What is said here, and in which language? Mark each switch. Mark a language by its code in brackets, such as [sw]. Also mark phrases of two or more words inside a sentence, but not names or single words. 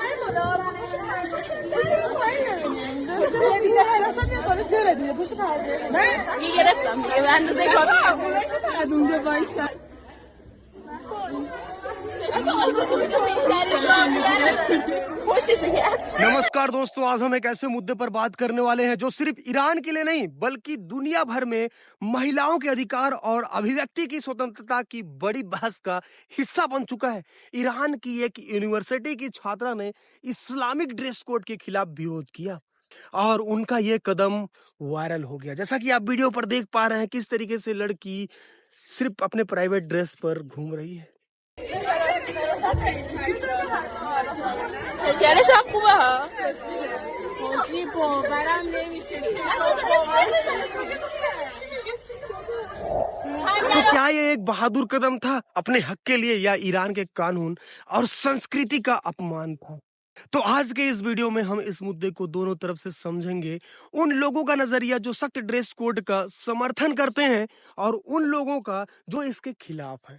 [fa] iyi گرفتم دیگه به اندازه کار [hi] नमस्कार दोस्तों, आज हम एक ऐसे मुद्दे पर बात करने वाले हैं जो सिर्फ ईरान के लिए नहीं बल्कि दुनिया भर में महिलाओं के अधिकार और अभिव्यक्ति की स्वतंत्रता की बड़ी बहस का हिस्सा बन चुका है। ईरान की एक यूनिवर्सिटी की छात्रा ने [en] Islamic dress code [hi] के खिलाफ विरोध किया और उनका ये कदम वायरल हो गया। जैसा कि आप वीडियो पर देख पा रहे हैं किस तरीके से लड़की सिर्फ अपने [en] private dress [hi] पर घूम रही है। [fa] یعنی شب خوبه ها باورم نمیشه [hi] तो क्या ये एक बहादुर कदम था अपने हक के लिए या ईरान के कानून और संस्कृति का अपमान था? तो आज के इस वीडियो में हम इस मुद्दे को दोनों तरफ से समझेंगे। उन लोगों का नजरिया जो सख्त [en] dress code [hi] का समर्थन करते हैं और उन लोगों का जो इसके खिलाफ है।